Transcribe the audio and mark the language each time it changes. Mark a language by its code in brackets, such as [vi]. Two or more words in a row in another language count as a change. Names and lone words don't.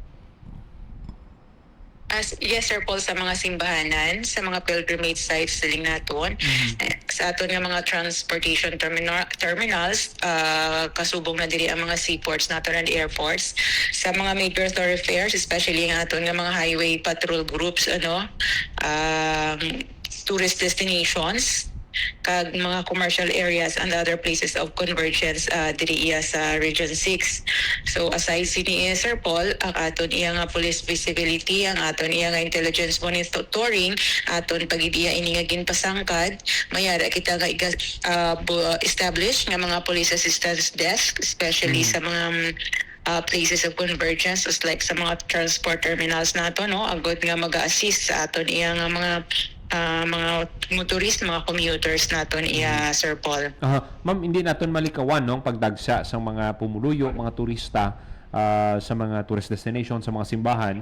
[hil] Yes, Sir Paul, sa mga simbahanan, sa mga [en] pilgrimage sites [hil] siling naton, sa aton nga mga [en] transportation terminals, [hil] kasubong na diri ang mga seaports naton [en] and airports, [hil] sa mga [en] major thoroughfares, [hil] especially ang aton nga mga [en] highway patrol groups, tourist destinations, [hil] kag mga [en] commercial areas and other places of convergence [hil] diri iya sa Region 6. [en] So aside [hil] sini Sir Paul, ang aton iya nga [en] police visibility, [hil] ang aton iya nga [en] intelligence monitoring, [hil] aton pagid iya ini nga ginpasangkad, mayara kita nga establish nga mga [en] police assistance desk, [hil] especially sa mga [en] places of convergence like [hil] sa mga [en] transport terminals [hil] nato no, agud nga mag-assist sa aton iya nga mga motorist, mga commuters naton iya, Sir Paul. Ma'am, hindi naton malikawan no, ang pagdagsa sa mga pumuluyo, mga turista sa mga [en] tourist destination, [hil] sa mga simbahan.